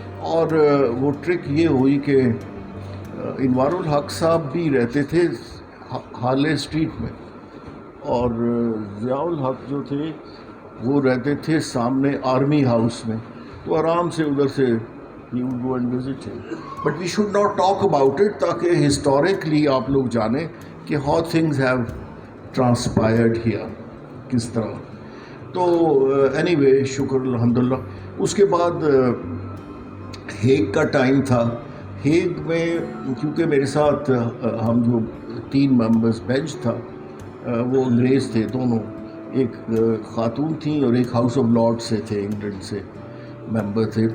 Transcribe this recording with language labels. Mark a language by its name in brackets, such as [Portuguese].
[Urdu] اور وہ ٹرک یہ ہوئی کہ انوار الحق صاحب بھی رہتے تھے ہارلے اسٹریٹ میں، اور ضیاء الحق جو تھے وہ رہتے تھے سامنے آرمی ہاؤس میں. تو آرام سے ادھر سے [English] he would go and visit him. But we should not talk about it [Urdu] تاکہ [English] historically [Urdu] آپ لوگ جانیں کہ [English] how things have transpired here [Urdu] کس طرح. تو anyway شکر الحمدللہ. اس کے بعد ہیگ کا ٹائم تھا. ہیگ میں کیونکہ میرے ساتھ ہم جو 3 ممبرز بینچ تھا وہ انگریز تھے دونوں, ایک خاتون تھیں اور ایک ہاؤس آف لارڈ سے تھے, انگلینڈ سے ممبر تھے.